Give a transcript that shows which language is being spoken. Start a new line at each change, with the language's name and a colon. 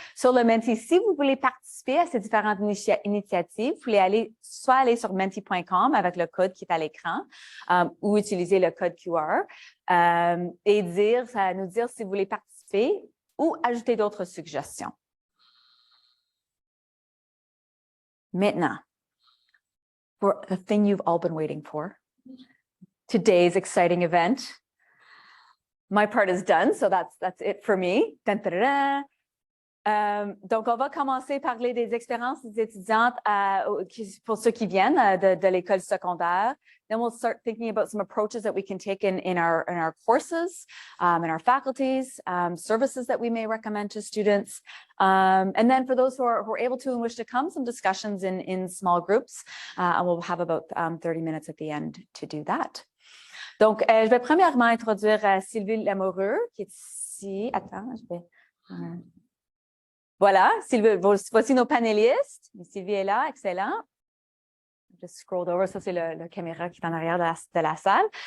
French: Sur le Menti, si vous voulez participer à ces différentes initiatives, vous pouvez aller sur menti.com avec le code qui est à l'écran ou utiliser le code QR et nous dire si vous voulez participer ou ajouter d'autres suggestions. Maintenant,
English: for the thing you've all been waiting for, today's exciting event. My part is done, so that's it for me.
French: Donc, on va commencer par parler des expériences des étudiantes pour ceux qui viennent de l'école secondaire.
English: Then we'll start thinking about some approaches that we can take in our courses, in our faculties, services that we may recommend to students. And then for those who are able to and wish to come, some discussions in small groups. And we'll have about 30 minutes at the end to do that.
French: Donc, je vais premièrement introduire Sylvie Lamoureux, qui est ici. Attends, je vais... Voilà, Sylvie, voici nos panélistes. Sylvie est là, excellent. Je
English: scroll over,
French: ça c'est la caméra qui est en arrière de la salle.